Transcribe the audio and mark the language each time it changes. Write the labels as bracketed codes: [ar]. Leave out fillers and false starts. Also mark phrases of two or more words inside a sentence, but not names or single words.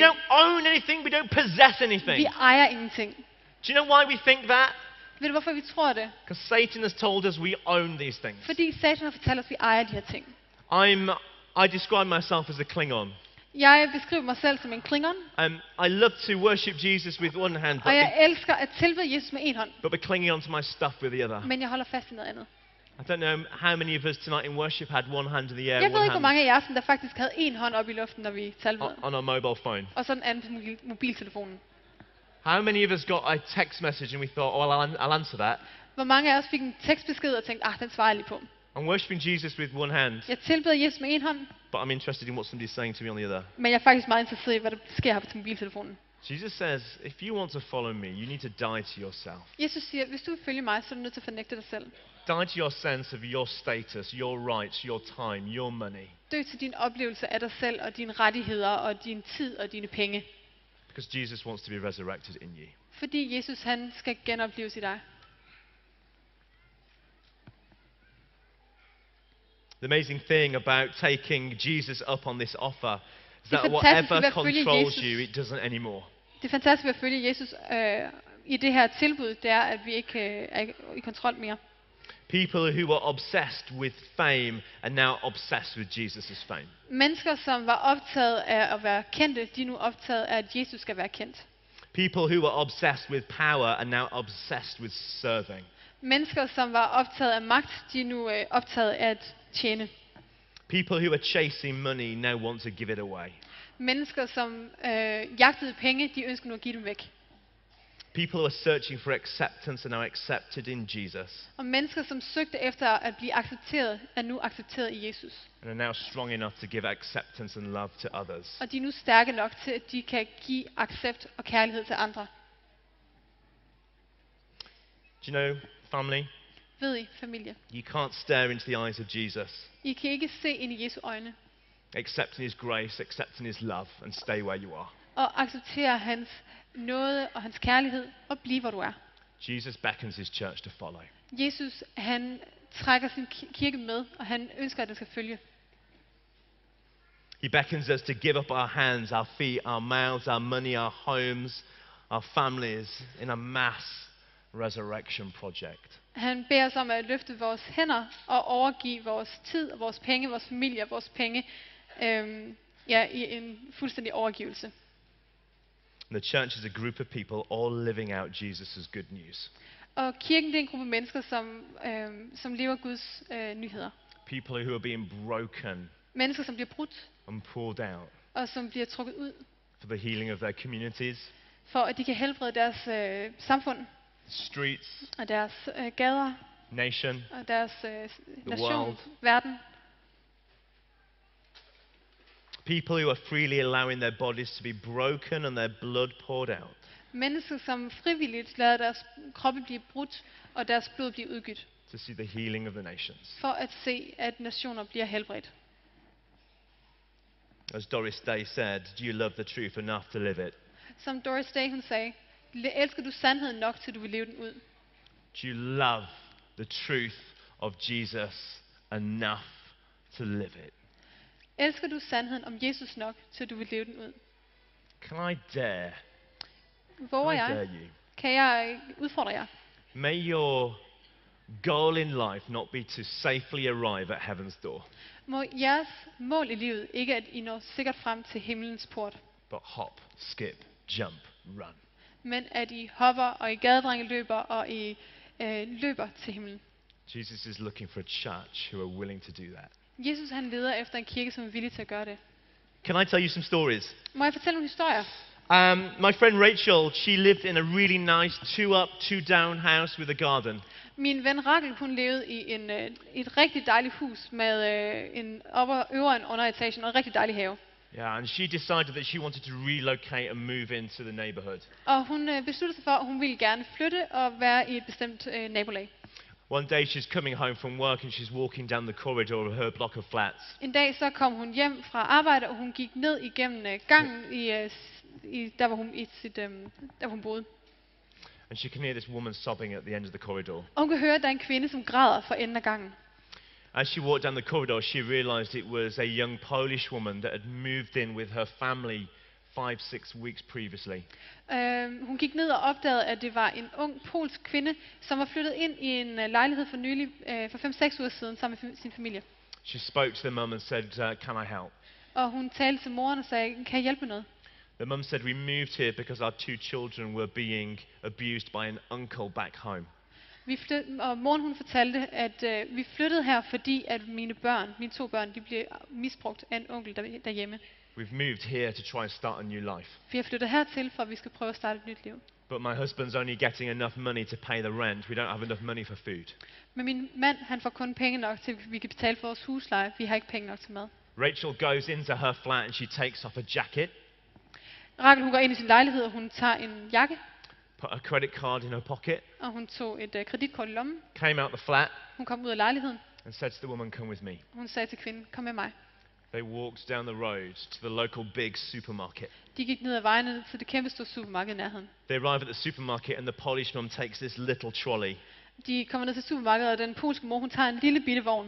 [en] don't own anything. We don't possess [da] Vi [en] anything. [da] ejer ingenting. [en] Do you know why we think that? [da] Ved du, hvorfor vi tror det? [en] Because Satan has told us we own these things. [da] Fordi Satan har fortalt os, at vi ejer de her ting. [en] I describe myself as a Klingon. [da] Jeg beskriver mig selv som en klingon, [en] I love to worship Jesus with one hand, [da] og jeg elsker at tilbede Jesus med en hånd, [en] but be clinging onto my stuff with the other. [da] men jeg holder fast i noget andet. [en] I don't know how many of us tonight in worship had one hand in the air, [da] Jeg ved [en] one [da] ikke, hvor [en] hand [da] mange af jer aften, der faktisk havde en hånd op i luften, når vi talbede, [en] on our mobile phone. [da] og så den anden på mobiltelefonen. [en] How many of us got a text message and we thought, oh, well, I'll answer that. [da] Hvor mange af os fik en tekstbesked og tænkte, den svarer jeg lige på. [en] I'm worshiping Jesus with one hand, [da] Jeg tilbeder Jesus med en hånd, [en] but I'm interested in what somebody's saying to me on the other. [da] men jeg er faktisk meget interesseret i, hvad der sker her på mobiltelefonen. [en] Jesus says, if you want to follow me, you need to die to yourself. [da] Jesus siger, hvis du vil følge mig, så er du nødt til at fornægte dig selv. [en] Die to your sense of your status, your rights, your time, your money. [da] Dø til din oplevelse af dig selv og dine rettigheder og din tid og dine penge. [en] Because Jesus wants to be resurrected in you. [da] Fordi Jesus, han skal genopleves i dig. [en] The amazing thing about taking Jesus up on this offer is [da] Det [en] that [da] fantastiske [en] whatever [da] ved at følge [en] controls [da] Jesus- [en] you, it doesn't anymore. [da] Det fantastiske ved at følge Jesus i det her tilbud, det er, at vi ikke er i kontrol mere. [en] People who were obsessed with fame are now obsessed with Jesus' fame. [da] Mennesker, som var optaget af at være kendte, de er nu optaget af, at Jesus skal være kendt. [en] People who were obsessed with power are now obsessed with serving. [da] Mennesker, som var optaget af magt, de er nu optaget af at tjene. [en] People who are chasing money now want to give it away. [da] Mennesker, som jagtede penge, de ønsker nu at give dem væk. [en] People who are searching for acceptance are now accepted in Jesus [da] Og mennesker, som søgte efter at blive accepteret, er nu accepteret i Jesus. [en] and are now strong enough to give acceptance and love to others. [da] Og de er nu stærke nok til, at de kan give accept og kærlighed til andre. [en] Do you know, family, [da] Ved I, familie? [en] you can't stare into the eyes of Jesus, [da] I kan ikke se ind i Jesu øjne [en] accepting his grace, accepting his love, and stay where you are. [da] og acceptere hans nåde og hans kærlighed og blive, hvor du er. [en] Jesus beckons his church to follow. [da] Jesus, han trækker sin kirke med, og han ønsker, at den skal følge. [en] He beckons us to give up our hands, our feet, our mouths, our money, our homes, our families in a mass resurrection project. [da] Han beder os om at løfte vores hænder og overgive vores tid, vores penge, vores familie og vores penge i en fuldstændig overgivelse. [en] And the church is a group of people all living out Jesus' good news. [da] Og kirken, det er en gruppe mennesker, som lever Guds nyheder. [en] People who are being broken [da] Mennesker, som bliver brudt [en] and pulled out [da] og som bliver trukket ud, [en] for the healing of their communities, [da] for at de kan helbrede deres samfund [en] streets, [da] og deres gader [en] nation, [da] og deres nation, [en] world. [da] verden. [en] people who are freely allowing their bodies to be broken and their blood poured out. [da] Mennesker, som frivilligt lader deres kroppe blive brudt og deres blod blive udgydt, [en] To see the healing of the nations. [da] for at se, at nationer bliver helbredt. [en] As Doris Day said, do you love the truth enough to live it? [da] Som Doris Day, hun sagde, elsker du sandheden nok, til du vil leve den ud? [en] Do you love the truth of Jesus enough to live it? [da] Elsker du sandheden om Jesus nok, til du vil leve den ud? [en] Can I dare? [da] Våger [en] Can I dare [da] jeg? [en] you? [da] Kan jeg udfordre jer? [en] May your goal in life not be to safely arrive at heaven's door, [da] Må jeres mål i livet ikke, at I når sikkert frem til himlens port, [en] but hop, skip, jump, run. [da] men at I hopper, og I gadedrenge løber, og I løber til himlen. [en] Jesus is looking for a church who are willing to do that. [da] Jesus han leder efter en kirke, som er villig til at gøre det. [en] Can I tell you some stories? [da] Må jeg fortælle nogle historier? [en] My friend Rachel, she lived in a really nice 2-up, 2-down house with a garden. [da] Min ven Rachel, hun levede i et rigtig dejligt hus med en øvre og en underetagen og en rigtig dejlig have. [en] Yeah, and she decided that she wanted to relocate and move into the neighborhood. [da] Og hun besluttede sig for, at hun ville gerne flytte og være i et bestemt nabolag. [en] One day she's coming home from work and she's walking down the corridor of her block of flats. [da] En dag så kom hun hjem fra arbejde, og hun gik ned igennem gangen der hvor hun boede. [en] And she can hear this woman sobbing at the end of the corridor. [da] Og hun kan høre, at der er en kvinde, som græder for enden af gangen. [en] As she walked down the corridor, she realized it was a young Polish woman that had moved in with her family 5-6 weeks previously. [da] Hun gik ned og opdagede, at det var en ung polsk kvinde, som var flyttet ind i en lejlighed for nylig, for 5-6 uger siden, sammen med sin familie. [en] She spoke to the mum and said, can I help? [da] Og hun talte til moren og sagde, kan jeg hjælpe med noget? [en] The mum said, we moved here because our 2 children were being abused by an uncle back home. [da] Og moren hun fortalte, at vi flyttede her, fordi at mine 2 børn, de blev misbrugt af en onkel derhjemme. [en] We've moved here to try and start a new life. [da] Vi har flyttet hertil, for at vi skal prøve at starte et nyt liv. [en] But my husband's only getting enough money to pay the rent. We don't have enough money for food. [da] Men min mand, han får kun penge nok til, at vi kan betale for vores husleje. Vi har ikke penge nok til mad. [en] Rachel goes into her flat and she takes off a jacket. [da] Rachel, hun går ind i sin lejlighed, og hun tager en jakke. [en] Put a credit card in her pocket. [da] Og hun tog et kreditkort i lommen. [en] Came out the flat. [da] Hun kom ud af lejligheden. [en] And said to the woman, come with me. [da] Hun sagde til kvinden, kom med mig. [en] They walked down the road to the local big supermarket. [da] De gik ned ad vejen til det kæmpe store supermarked i nærheden. [en] They arrive at the supermarket and the Polish mum takes this little trolley. [da] De kommer ned til supermarkedet, og den polske mor, hun tager en lille bitte vogn.